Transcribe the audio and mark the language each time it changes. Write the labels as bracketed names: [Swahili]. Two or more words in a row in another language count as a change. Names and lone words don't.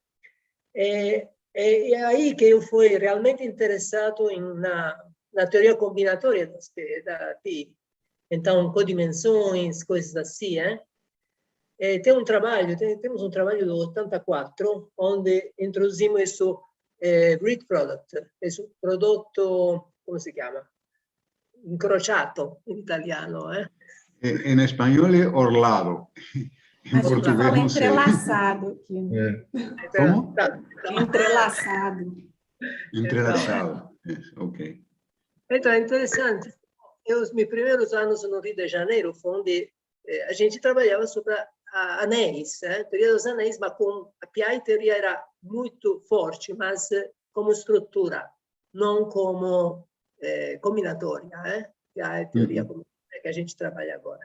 [Portuguese] É aí que eu fui realmente interessado na teoria combinatória da PI. Então, codimensões, coisas assim, temos um trabalho do 84, onde introduzimos isso, [English] Greek product, [Italian] esse prodotto, come si chiama? Incrociato, in italiano. [Spanish] En español es orlado. En [Portuguese] Acho que [Spanish] portugués [Portuguese] fala [Spanish] no sé. [Portuguese] entrelaçado aqui. [Spanish] ¿Cómo? [Portuguese] Entrelaçado. [Spanish] Entrelazado. Ok. [Portuguese] Então, é interessante. Os meus primeiros anos no Rio de Janeiro foi onde a gente trabalhava sobre anéis, teoria dos anéis, mas com a PI teoria era muito forte, mas como estrutura, não como combinatória, PI teoria que a gente trabalha agora.